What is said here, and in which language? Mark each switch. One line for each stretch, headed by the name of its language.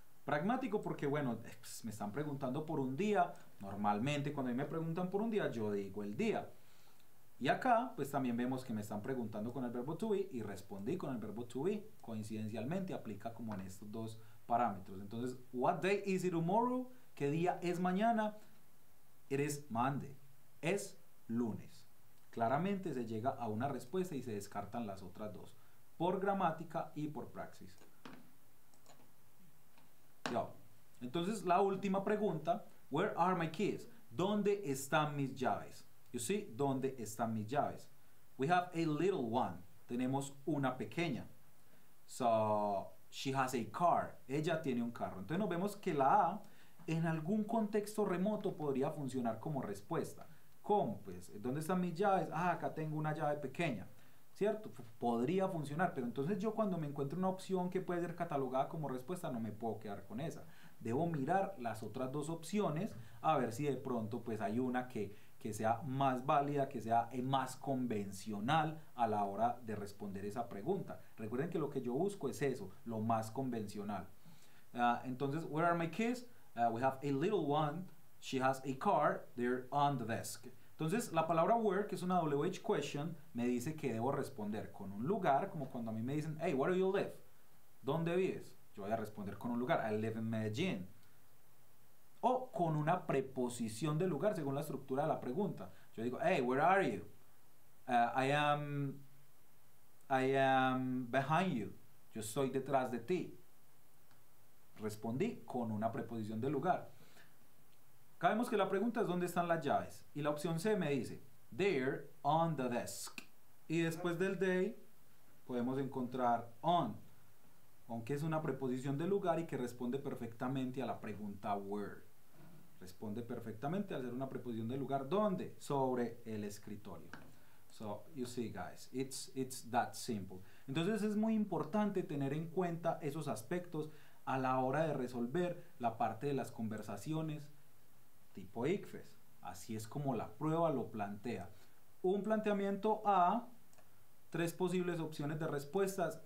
Spanish: Pragmático porque, bueno, pues me están preguntando por un día. Normalmente cuando me preguntan por un día, yo digo el día. Y acá, pues también vemos que me están preguntando con el verbo to be y respondí con el verbo to be. Coincidencialmente aplica como en estos dos parámetros.
English: Entonces, what day is it tomorrow?
Spanish: ¿Qué día es mañana?
English: It is Monday.
Spanish: Es lunes. Claramente se llega a una respuesta y se descartan las otras dos, por gramática y por praxis. Ya. Entonces la última pregunta, where are my keys? ¿Dónde están mis llaves?
English: You see,
Spanish: ¿dónde están mis llaves?
English: We have a little one.
Spanish: Tenemos una pequeña.
English: So, she has a car.
Spanish: Ella tiene un carro. Entonces nos vemos que la A en algún contexto remoto podría funcionar como respuesta. ¿Cómo? Pues, ¿dónde están mis llaves? Ah, acá tengo una llave pequeña, ¿cierto? Podría funcionar, pero entonces yo cuando me encuentro una opción que puede ser catalogada como respuesta, no me puedo quedar con esa. Debo mirar las otras dos opciones a ver si de pronto pues hay una que sea más válida, que sea más convencional a la hora de responder esa pregunta. Recuerden que lo que yo busco es eso, lo más convencional.
English: Entonces, where are my keys? We have a little one. She has a car, they're on the desk.
Spanish: Entonces, la palabra where, que es una WH question, me dice que debo responder con un lugar, como cuando a mí me dicen,
English: hey, where do you live?
Spanish: ¿Dónde vives? Yo voy a responder con un lugar,
English: I live in Medellín.
Spanish: O con una preposición de lugar, según la estructura de la pregunta. Yo digo,
English: hey, where are you? I am behind you.
Spanish: Yo estoy detrás de ti. Respondí con una preposición de lugar. Acá vemos que la pregunta es ¿dónde están las llaves? Y la opción C me dice
English: they're on the desk.
Spanish: Y después del they podemos encontrar on, aunque es una preposición de lugar y que responde perfectamente a la pregunta where. Responde perfectamente al ser una preposición de lugar. ¿Dónde? Sobre el escritorio.
English: So, you see guys, it's that simple.
Spanish: Entonces es muy importante tener en cuenta esos aspectos a la hora de resolver la parte de las conversaciones tipo ICFES. Así es como la prueba lo plantea. Un planteamiento A, 3 posibles opciones de respuestas.